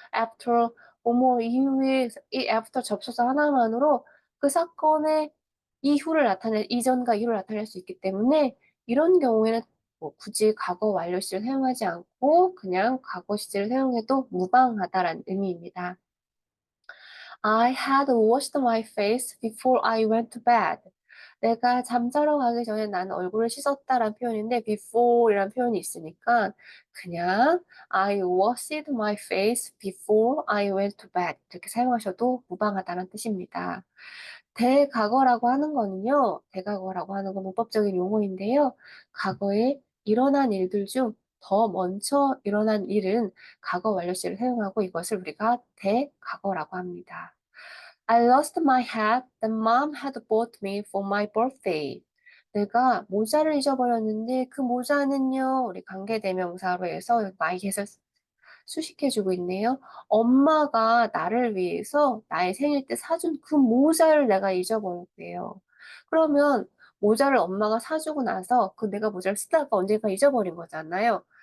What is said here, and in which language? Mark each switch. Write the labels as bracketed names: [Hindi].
[Korean] after, 뭐뭐 이후에, 이 after 접속사 하나만으로 그 사건의 이전과 이후를 나타낼 수 있기 때문에 이런 경우에는 뭐 굳이 과거 완료 시제를 사용하지 않고 그냥 과거 시제를 사용해도 무방하다라는 의미입니다. [English] I had washed my face before I went to bed. [Korean] 내가 잠자러 가기 전에 나는 얼굴을 씻었다라는 표현인데 before이라는 표현이 있으니까 그냥 [English] I washed my face before I went to bed [Korean] 이렇게 사용하셔도 무방하다는 뜻입니다. 대과거라고 하는 건 문법적인 용어인데요. 과거에 일어난 일들 중 더 먼저 일어난 일은 과거 완료시를 사용하고 이것을 우리가 대과거라고 합니다. [English] I lost my hat that mom had bought me for my birthday. [Korean] 내가 모자를 잊어버렸는데 그 모자는요, 우리 관계대명사로 해서 my hat을 수식해주고 있네요. 엄마가 나를 위해서 나의 생일 때 사준 그 모자를 내가 잊어버렸대요. 그러면 모자를 엄마가 사주고 나서 그 내가 모자를 쓰다가 언젠가 잊어버린 거잖아요.